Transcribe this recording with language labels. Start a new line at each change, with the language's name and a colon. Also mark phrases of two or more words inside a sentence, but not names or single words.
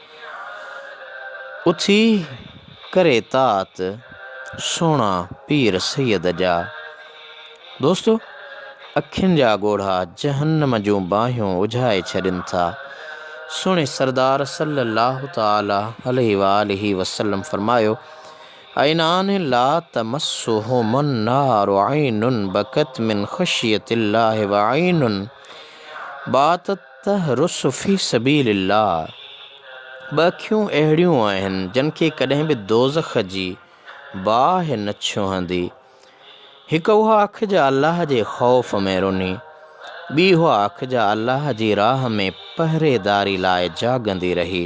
Sindhi: उथी करे तात सोना पीर सैयद जा। दोस्तो, अखियुनि जा ॻोढ़ा जहन्नम जूं बाहियूं उझाए छॾनि था। सुहिणे सरदार
Arabic: صلى الله تعالى عليه وآله وسلم
Sindhi: फरमायो,
Arabic: عينان لا تمسهما النار عين بكت من خشية الله وعين باتت تحرس في سبيل الله.
Sindhi: ॿ अखियूं अहिड़ियूं आहिनि जिन खे कॾहिं बि दोज़ख जी बाहि न छुहंदी। हिकु उहा अखि जा अल्लाह जे ख़ौफ़ में रुनी, ॿी उहा अखि जा अल्लाह जी राह में पहरेदारी लाइ जाॻंदी रही।